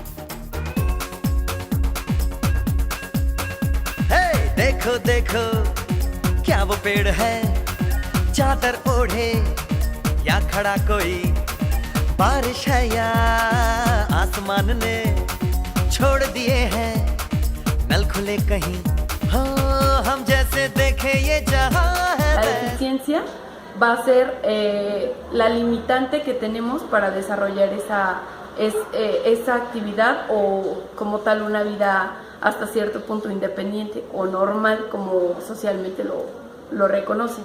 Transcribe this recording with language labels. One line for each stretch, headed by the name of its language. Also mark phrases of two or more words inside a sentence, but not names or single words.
Hindi: हे देखो देखो क्या वो पेड़ है, चादर ओढ़े या खड़ा कोई। बारिश है या आसमान ने छोड़ दिए हैं नल खुले कहीं। हाँ हम जैसे देखे ये जहां है।
Spanish: La deficiencia va a ser la limitante que tenemos para desarrollar esa actividad o como tal una vida hasta cierto punto independiente o normal como socialmente lo reconocen.